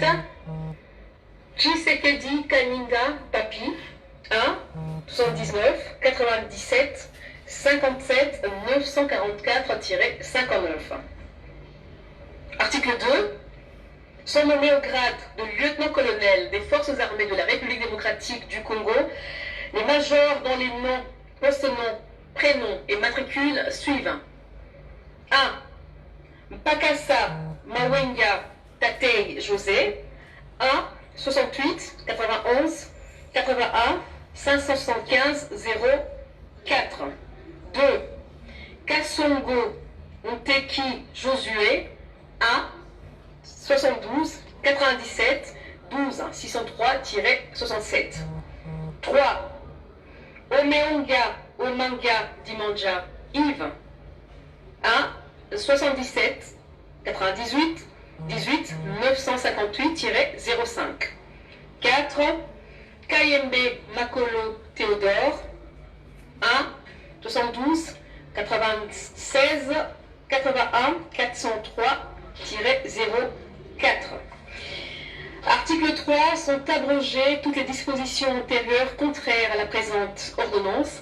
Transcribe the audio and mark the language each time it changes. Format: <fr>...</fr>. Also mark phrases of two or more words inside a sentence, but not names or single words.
<fr>Chisekedi Kaninga Papi, 1 79 97 57 944-59. Article 2. Sont nommés au grade de lieutenant-colonel des forces armées de la République démocratique du Congo les majors dont les noms, post-noms, prénom et matricule suivent. A. Mpakasa Mawenga Tatei José. A. 68 91 80A 575 04. 2. Kassongo Nteki Josué. A. 72 97 12 603-67. 3. Omeonga Omanga Dimanja Yves. A. 77 98 18 958-05. 4. Kayembe Makolo Théodore. A. 72 96 81 403-04. Article 3. Sont abrogées toutes les dispositions antérieures contraires à la présente ordonnance.</fr>